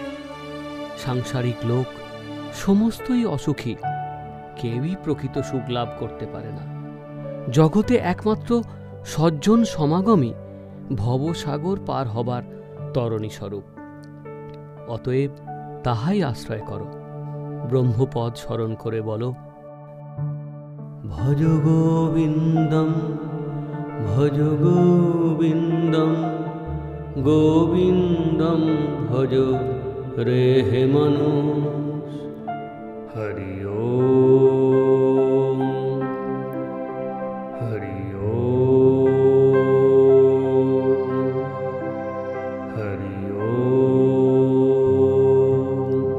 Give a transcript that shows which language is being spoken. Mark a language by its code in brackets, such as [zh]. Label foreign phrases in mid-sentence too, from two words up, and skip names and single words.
[bn] সাংসারিক লোক সমস্তই অসুখী, কেউই প্রকৃত সুখ লাভ করতে পারে না। জগতে একমাত্র সজ্জন সমাগমই ভবসাগর পার হবার তরণী স্বরূপ। অতএব তাহাই আশ্রয় করো, ব্রহ্মপদ স্মরণ করে বলো, [sa] ভজ গোবিন্দম ভজ গোবিন্দম, গোবিন্দম ভজ রে হে মনুষ। হরি ওম হরি ওম হরি ওম।